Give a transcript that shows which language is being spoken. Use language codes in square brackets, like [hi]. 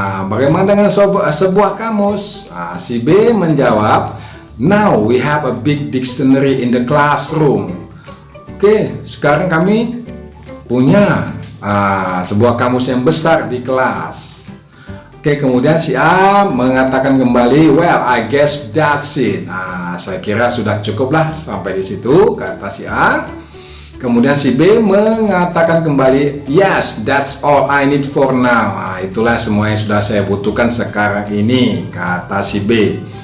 [id] Bagaimana dengan sebuah kamus? Si B menjawab, [en] now we have a big dictionary in the classroom. [id] Oke, sekarang kami punya sebuah kamus yang besar di kelas. Oke, kemudian si A mengatakan kembali, [en] well, I guess that's it. [id] Saya kira sudah cukuplah sampai di situ, kata si A. Kemudian si B mengatakan kembali, [en] yes, that's all I need for now. [id] Itulah semua yang sudah saya butuhkan sekarang ini, kata si B.